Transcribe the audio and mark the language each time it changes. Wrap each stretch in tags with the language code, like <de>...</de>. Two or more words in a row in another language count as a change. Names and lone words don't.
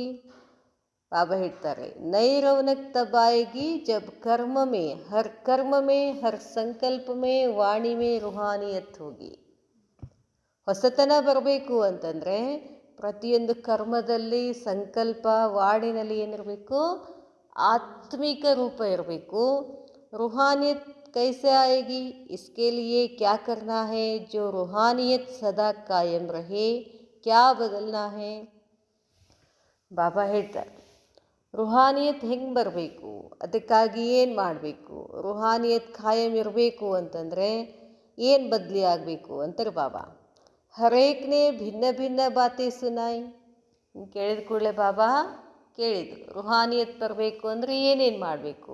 <kn>ಬಾಬಾ ಹೇಳ್ತಾರೆ,</kn> <hi>नई रौनक तब आएगी जब कर्म में हर कर्म में हर संकल्प में वाणी में रूहानियत होगी.</hi> <kn>ಹೊಸತನ ಬರಬೇಕು ಅಂತಂದರೆ ಪ್ರತಿಯೊಂದು ಕರ್ಮದಲ್ಲಿ, ಸಂಕಲ್ಪ, ವಾಣಿನಲ್ಲಿ ಏನಿರಬೇಕು? ಆತ್ಮಿಕ ರೂಪ ಇರಬೇಕು.</kn> <hi>रूहानियत कैसे आएगी? इसके लिए क्या करना है? जो रूहानियत सदा कायम रहे, क्या बदलना है?</hi> <kn>ಬಾಬಾ ಹೇಳ್ತಾರೆ, ರೂಹಾನಿಯತ್ ಹೆಂಗೆ ಬರಬೇಕು, ಅದಕ್ಕಾಗಿ ಏನು ಮಾಡಬೇಕು, ರೂಹಾನಿಯತ್ ಖಾಯಂ ಇರಬೇಕು ಅಂತಂದರೆ ಏನು ಬದಲಿ ಆಗಬೇಕು ಅಂತಾರೆ ಬಾಬಾ.</kn> <hi>हरेकने भिन्न भिन्न बातें सुनाई.</hi> <kn>ಕೇಳಿದ ಕೂಡಲೇ ಬಾಬಾ ಕೇಳಿದರು, ರೂಹಾನಿಯತ್ ಬರಬೇಕು ಅಂದರೆ ಏನೇನು ಮಾಡಬೇಕು.</kn>